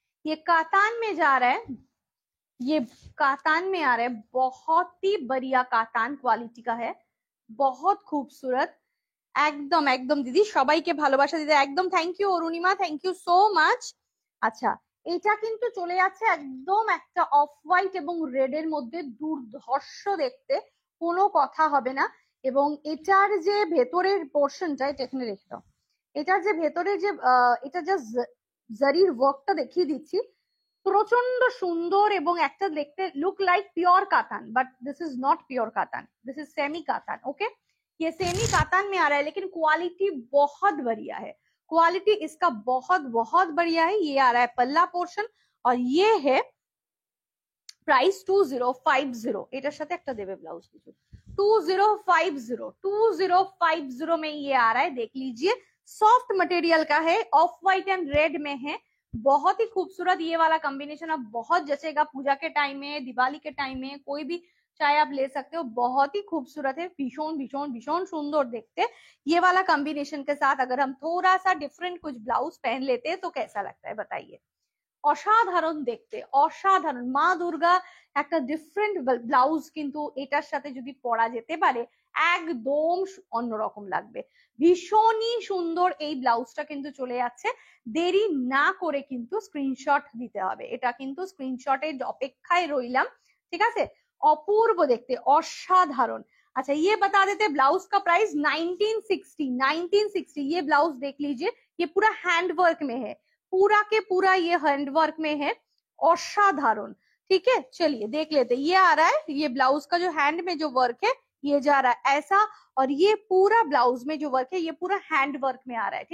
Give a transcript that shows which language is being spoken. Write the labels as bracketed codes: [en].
[hi] ये कातान में जा रहा है, ये कातान में आ रहा है, बहुत ही बढ़िया कातान क्वालिटी का है, बहुत खूबसूरत। [bn] একদম একদম দিদি, সবাইকে ভালোবাসা দিদি, একদম thank you Arunima, thank you so much. আচ্ছা, এটা কিন্তু চলে যাচ্ছে একদম একটা অফ হোয়াইট এবং রেড এর মধ্যে, দুর্ধর্ষ দেখতে, কোনো কথা হবে না। এবং এটার যে ভেতরের পোর্শনটা, এটা এখানে রেখে দাও, এটার যে ভেতরে যে এটা জাস্ট জারির ওয়ার্কটা দেখিয়ে দিচ্ছি, প্রচন্ড সুন্দর এবং একটা দেখতে লুক লাইক পিওর কাতান, [en] But this is not pure katan, this is semi katan. [hi] Okay, ये सेमी कातान में आ रहा है, लेकिन क्वालिटी बहुत बढ़िया है, क्वालिटी इसका बहुत बहुत बढ़िया है। ये आ रहा है पल्ला पोर्शन और ये है प्राइस 2050। [bn] এটার সাথে একটা দেবে ব্লাউজ কিছু, [hi] 2050 में ये आ रहा है, देख लीजिए। सॉफ्ट मटेरियल का है, ऑफ व्हाइट एंड रेड में है, बहुत ही खूबसूरत ये वाला कॉम्बिनेशन। अब बहुत जचेगा पूजा के टाइम में, दिवाली के टाइम में, कोई भी चाहे आप ले सकते हो, बहुत ही खूबसूरत है, [bn] भीषण भीषण भीषण सुंदर देखते। [hi] ये वाला कॉम्बिनेशन के साथ अगर हम थोड़ा सा डिफरेंट कुछ ब्लाउज पहन लेते हैं तो कैसा लगता है बताइए। [bn] অসাধারণ দেখতে, অসাধারণ। মা দুর্গা একটা ডিফারেন্ট ব্লাউজ কিন্তু এটার সাথে যদি পরা যেতে পারে একদম অন্যরকম লাগবে, ভীষণই সুন্দর। এই ব্লাউজটা কিন্তু চলে যাচ্ছে, দেরি না করে কিন্তু স্ক্রিনশট দিতে হবে, এটা কিন্তু স্ক্রিনশটের অপেক্ষায় রইলাম। ঠিক আছে, অপূর্ব দেখতে, অসাধারণ। [hi] अच्छा, ये बता देते ब्लाउज का प्राइस 1960। ये ब्लाउज देख लीजिए, ये पूरा हैंड वर्क में है, पूरा के पूरा ये हैंडवर्क में है, असाधारण। ठीक है, चलिए देख लेते। ये आ रहा है, ये ब्लाउज का जो हैंड में जो वर्क है ये जा रहा है ऐसा, और ये पूरा ब्लाउज में जो वर्क है ये पूरा हैंड वर्क में आ रहा है।